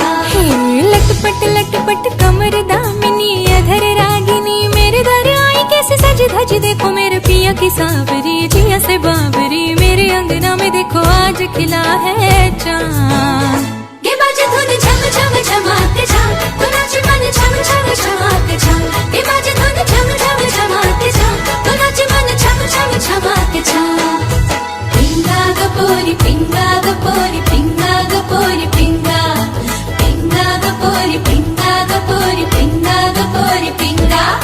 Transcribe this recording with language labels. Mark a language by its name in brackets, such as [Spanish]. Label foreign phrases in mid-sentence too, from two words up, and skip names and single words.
[Hindi] हे लटपट लटपट कमर दामिनी अधर रागिनी मेरे दर आई कैसे सज धज देखो मेरे पिया की सांवरी जिया से बाबरी मेरे अंगना में देखो आज खिला है चांद। गे बाजे धुन छम छम छमाक छम तो नाच मन छम छम छमाक छम गे बाजे धुन छम छम छमाक छम तो नाच मन छम छम छमाक छम। [Marathi] पिंगा गपोरी पिंगा गपोरी पिंगा गपोरी पिंगा पिंगा गपोरी पिंगा गपोरी पिंगा गपोरी पिंगा